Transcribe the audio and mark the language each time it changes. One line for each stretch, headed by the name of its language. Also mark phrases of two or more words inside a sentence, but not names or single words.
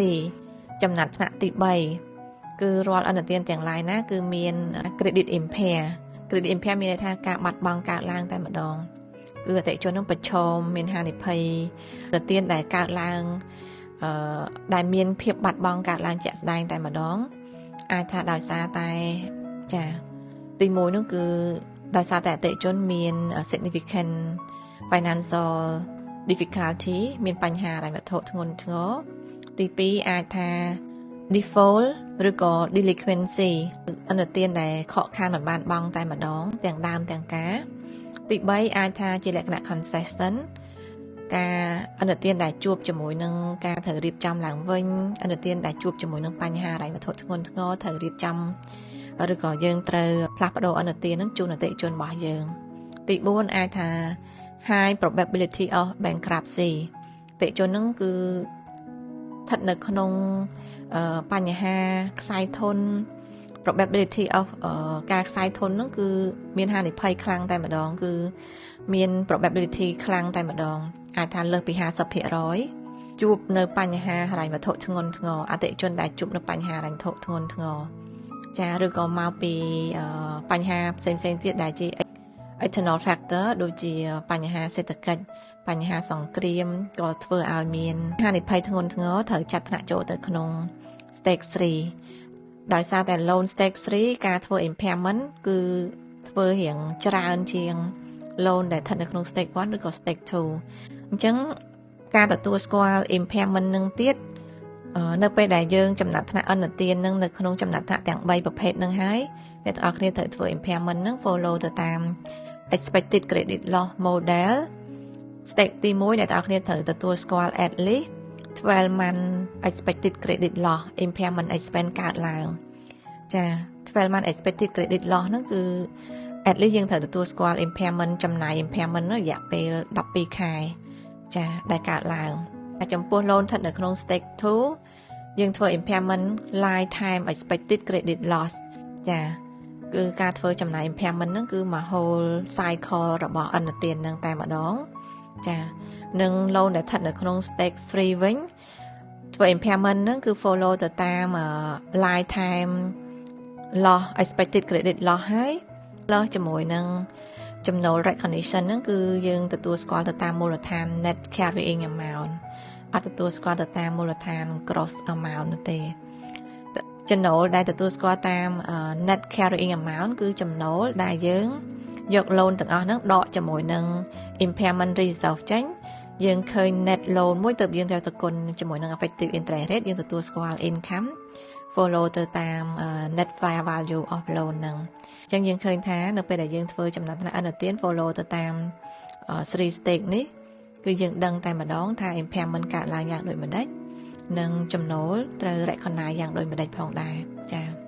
Khmer: 3 ចំណាត់ថ្នាក់ទី3គឺរាល់អនុទានទាំងឡាយណាគឺមាន
English: credit impair
Khmer: មានន័យថាការបាត់បង់កើតឡើងតែម្ដងគឺអតិថិជននឹងប្រឈមមានហានិភ័យអនុទានដែលកើតឡើងដែលមានភាពបាត់បង់កើតឡើងជាក់ ស្ដែងតែម្ដងអាចថាដោយសារតែចាទី1នោះគឺដោយសារតែអតិថិជនមាន
English: significant financial difficulty
Khmer: មានបញ្ហាហិរញ្ញវត្ថុធ្ងន់ធ្ងរទី2អាចថា default ឬក៏ delinquency អនុទានដែលខកខានមិនបានបង់តែម្ដងទាំងដើមទាំងការទី3អាចថាជាលក្ខណៈ concession ការអនុទា នដែលជួបជាមួយនឹងការត្រូវរៀបចំឡើងវិញអនុទានដែលជួបជាមួយនឹងបញ្ហាហិរញ្ញវត្ថុធ្ងន់ធ្ងរត្រូវរៀបចំឬក៏យើងត្រូវផ្លាស់ប្ដូរអនុទាននឹងជូនអតិថិជនរបស់យើងទី4អាចថា
English: high probability of bankruptcy
Khmer: អតិថិជននឹងគឺស្ថិតនៅក្នុងបញ្ហាខ្សែធន
English: probability of
Khmer: ការខ្សែធនហ្នឹងគឺមានហានិភ័យខ្លាំងតែម្ដងគឺមាន probability ខ្លាំងតែម្ដងអាចថាលើសពី 50% ជួបនៅបញ្ហាហិរញ្ញវត្ថុធ្ងន់ធ្ងរអតិថិជនដែលជួបនៅបញ្ហាហិរញ្ញវត្ថុធ្ងន់ធ្ងរចាឬក៏មកពីបញ្ហាផ្សេងទៀតដែលជា
English: external factor
Khmer: ដូចជាបញ្ហាសេដ្ឋកិច្ចបញ្ហាសង្គ្រាមក៏ធ្វើឲ្យមានហានិភ័យធ្ងន់ធ្ងរត្រូវចាត់ថ្នាក់ចូលទៅក្នុង stage 3ដោយសារតែ
English: loan stage 3
Khmer: ការធ្វើ impairment គឺធ្វើរៀងច្រើនជាង loan ដែលស្ថិតនៅក្នុង stage 1ឬក៏ stage 2អញ្ចឹងការទទួលស្គាល់ impairment នឹងទៀតនៅពេលដែលយើងចំណាត់ថ្នាក់អនុទាននឹងនៅក្នុងចំណាត់ថ្នាក់ទាំង3ប្រភេទនឹងហើយ អ្នកទាំងអស់គ្នាត្រូវធ្វើ impairment នឹង follow ទៅតាម
English: expected credit loss model stage
Khmer: ទី1អ្នកទាំងអស់គ្នាត្រូវទទួលស្គាល់
English: at least 12 month expected credit loss impairment expense
Khmer: កើតឡើងចា
English: 12 month expected credit loss
Khmer: ហ្នឹងគឺ
English: at least
Khmer: យើងត្រូវទទួលស្គាល់ impairment ចំណាយ impairment រយៈពេល12ខែចាដែលកើតឡើងហើយចំពោះ loan ស្ថិតនៅក្នុង stage 2យើងធ្វើ
English: impairment lifetime expected credit loss
Khmer: ចាគឺការធ្វើចំណាយ impairment ហ្នឹងគឺមក
English: whole cycle
Khmer: របស់អនុទានហ្នឹងតែម្ដងចានឹង loan ដែលស្ថិតនៅក្នុង stage 3វិញធ្វើ impairment ហ្នឹងគឺ follow ទៅតាម
English: lifetime loss expected credit loss
Khmer: ហើយplus ជាមួយនឹងចំណូល recognition ហ្នឹងគឺយើងទទួលស្គាល់ទៅតាមមូលដ្ឋាន
English: net carrying amount
Khmer: អត់ទទួលស្គាល់ ទៅតាមមូលដ្ឋាន
English: gross amount
Khmer: នោះទេចំណូលដែលទទួលស្គាល់តាម
English: net carrying amount
Khmer: គឺចំណូលដែលយើងយក loan ទាំងអស់ហ្នឹងដកជាមួយនឹង
English: impairment reserve
Khmer: ចេញយើងឃើញ
English: net loan
Khmer: មួយទៅយើងត្រូវទៅគុណជាមួយនឹង
English: effective interest rate
Khmer: យើងទទួលស្គាល់
English: income follow
Khmer: ទៅតាម
English: net fair value of loan
Khmer: ហ្នឹងអញ្ចឹងយើងឃើញថានៅពេលដែលយើងធ្វើចំណាត់ថ្នាក់អនុទាន follow ទៅតាម 3 stage នេះគឺយើងដឹងតែម្ដងថា impairment កើតឡើងយ៉ាងដូចម្ដេចនិងចំណូលត្រូវ recognize យ៉ាងដូចម្ដេចផងដែរចា៎